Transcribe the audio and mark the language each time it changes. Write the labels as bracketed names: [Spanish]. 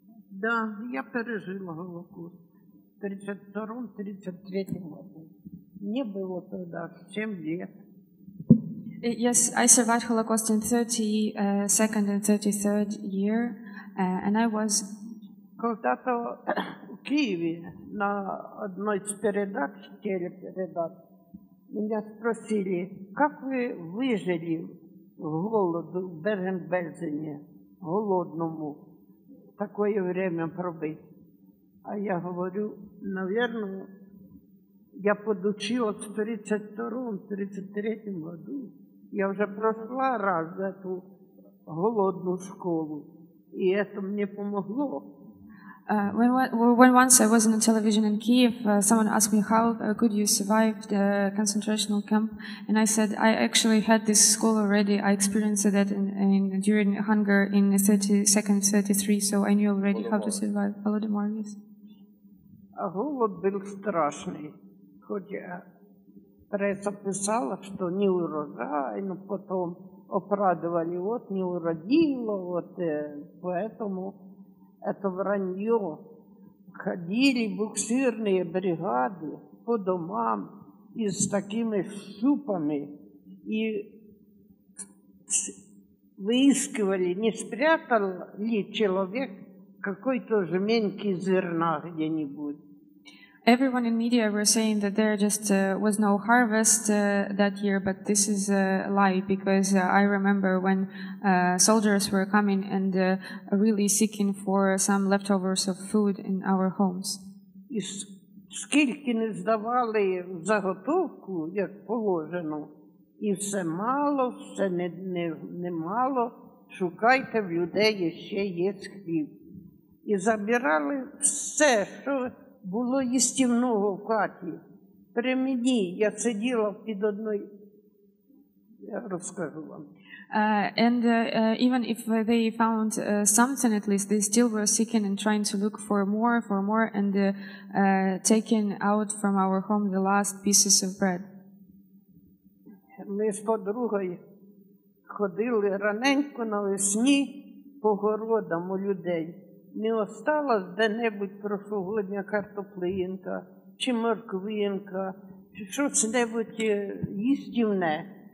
[Russian] Да, я пережила Голокост в 1932-1933 году. Мне было тогда 7 лет. [English] Yes, I survived Holocaust in 32nd and 33rd year, and I was... [Russian] Когда-то в Киеве на одной из передач, телепередач, меня спросили, как вы выжили в голоду в Берген-Бельзене, голодному, такое время пробыть. А я говорю, наверное, я подучилась в 1932-1933 году. Я уже прошла раз эту голодную школу, и это мне помогло. [English] When once I was on television in Kiev, someone asked me how could you survive the concentration camp, and I said I actually had this school already. I experienced that during hunger in 32nd, 33, so I knew already how to survive. Holodomor, yes. [Russian] А голод был страшный, хоть пресса писала, что не урожай, но потом оправдывали, вот не уродило, вот поэтому. Это вранье. Ходили буксирные бригады по домам и с такими шупами и выискивали, не спрятал ли человек какой-то жменьки зерна где-нибудь. [English] Everyone in media were saying that there just was no harvest that year, but this is a lie, because I remember when soldiers were coming and really seeking for some leftovers of food in our homes. [Ukrainian] І скільки не здавали в заготовку, як положено, і все мало, все не мало, шукайте в людей, ще є хліб. І забирали все, що було їстівного в хаті. При мені я сиділа під одною, я розкажу вам. [English] And even if they found something, at least they still were seeking and trying to look for more, and taking out from our home the last pieces of bread. [Ukrainian] Ми з подругою ходили раненько навесні по городам у людей. Не осталось де-небудь прошлогодня картоплинка, чи морквинка, чи щось-небудь їстівне.